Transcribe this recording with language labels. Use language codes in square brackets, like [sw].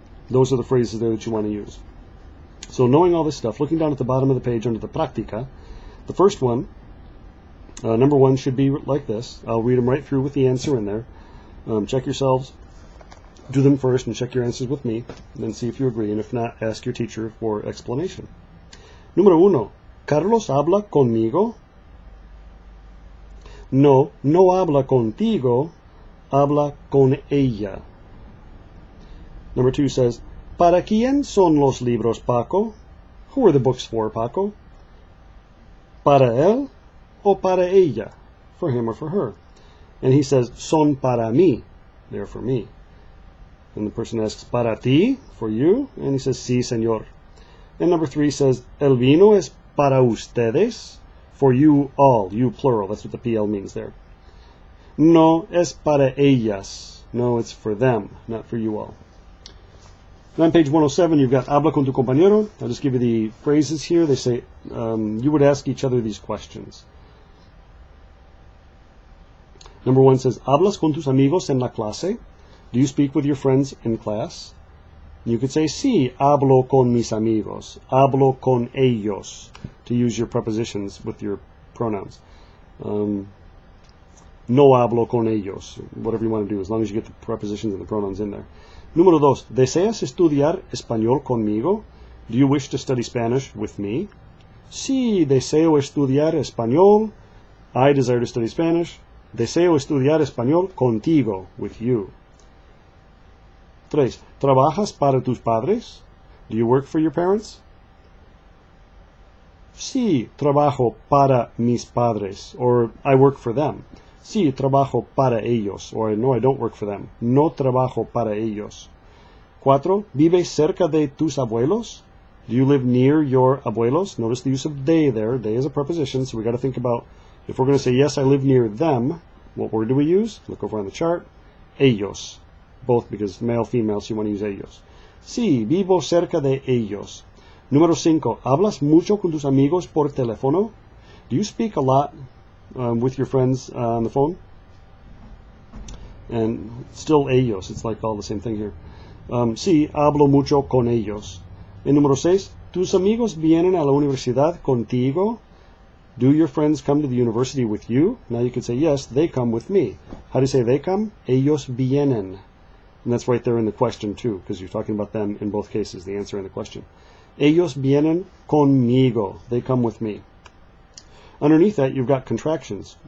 [en] Those are the phrases there that you want to use. So knowing all this stuff, looking down at the bottom of the page under the practica, the first one, number 1, should be like this. I'll read them right through with the answer in there. Check yourselves, do them first, and check your answers with me, and then see if you agree, and if not, ask your teacher for explanation. [es] Número 1. ¿Carlos habla conmigo? No, no habla contigo, habla con ella. [en] Number 2 says, [es] ¿Para quién son los libros, Paco? [en] Who are the books for, Paco? [es] ¿Para él o para ella? [en] For him or for her. And he says, [es] son para mí. [en] They're for me. And the person asks, [es] para ti? [en] For you? And he says, [es] sí, señor. [en] And number 3 says, [es] el vino es para ustedes? [en] For you all. You plural. That's what the PL means there. [es] No, es para ellas. [en] No, it's for them, not for you all. Now on page 107, you've got [es] habla con tu compañero. [en] I'll just give you the phrases here. They say, you would ask each other these questions. Number 1 says, [es] ¿Hablas con tus amigos en la clase? [en] Do you speak with your friends in class? You could say, [es] sí, hablo con mis amigos. Hablo con ellos, [en] to use your prepositions with your pronouns. [es] No hablo con ellos, [en] whatever you want to do, as long as you get the prepositions and the pronouns in there. [es] Número 2, ¿deseas estudiar español conmigo? [en] Do you wish to study Spanish with me? [es] Sí, deseo estudiar español. [en] I desire to study Spanish. [es] Deseo estudiar español contigo, [en] with you. [es] 3. ¿Trabajas para tus padres? [en] Do you work for your parents? [es] Sí, trabajo para mis padres, [en] or I work for them. [es] Sí, trabajo para ellos, [en] or no, I don't work for them. [es] No trabajo para ellos. 4. ¿Vives cerca de tus abuelos? [en] Do you live near your abuelos? Notice the use of de there. De is a preposition, so we got to think about, if we're going to say, yes, I live near them, what word do we use? Look over on the chart. Ellos. Both because male, female, so you want to use ellos. [es] Sí, vivo cerca de ellos. Número 5. ¿Hablas mucho con tus amigos por teléfono? [en] Do you speak a lot with your friends on the phone? And still ellos. It's like all the same thing here. [es] Sí, hablo mucho con ellos. And número 6. ¿Tus amigos vienen a la universidad contigo? [en] Do your friends come to the university with you? Now you could say, yes, they come with me. How do you say they come? [es] Ellos vienen. [en] And that's right there in the question too, because you're talking about them in both cases, the answer and the question. [es] Ellos vienen conmigo. [en] They come with me. Underneath that, you've got contractions.